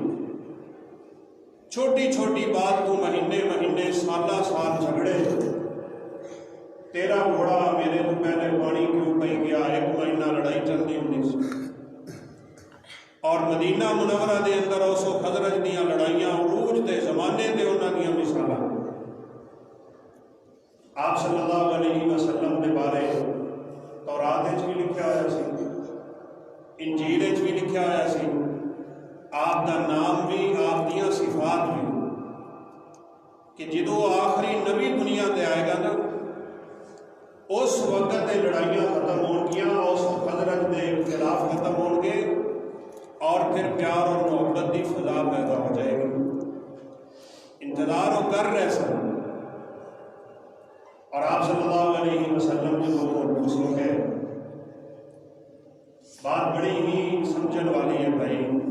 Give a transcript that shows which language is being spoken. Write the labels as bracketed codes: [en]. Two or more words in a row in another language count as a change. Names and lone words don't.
[ur] چھوٹی چھوٹی بات تو مہینے مہینے سالہ سال جھگڑے. [pa] تیرا گھوڑا میرے تو پہلے پانی کیوں پہ گیا، 1 مہینہ لڑائی چلتی ہوتی سی. اور مدینہ منورہ دے اندر اوس و خزرج دیاں لڑائیاں عروج دے زمانے دے انہاں دیاں مثالاں. [ur] آپ صلی اللہ علیہ وسلم کے بارے [pa] تورات وچ بھی لکھا ہوا سی، انجیل وچ بھی لکھا ہوا سی. [ur] آپ کا نام بھی، [pa] آپ دیاں صفات بھی، کہ جدو آخری نبی دنیا تے آئے گا نا، اس وقت تے لڑائیاں ختم ہون گیاں، اوس و خزرج دے اختلاف ختم ہون گے، [ur] اور پھر پیار اور محبت کی فضا پیدا ہو جائے گی. [pa] انتظار وہ کر رہے سن. [ur] اور آپ صلی اللہ علیہ وسلم جو محبوس ہو گئے. [pa] بات بڑی ہی سمجھن والی ہے بھائی.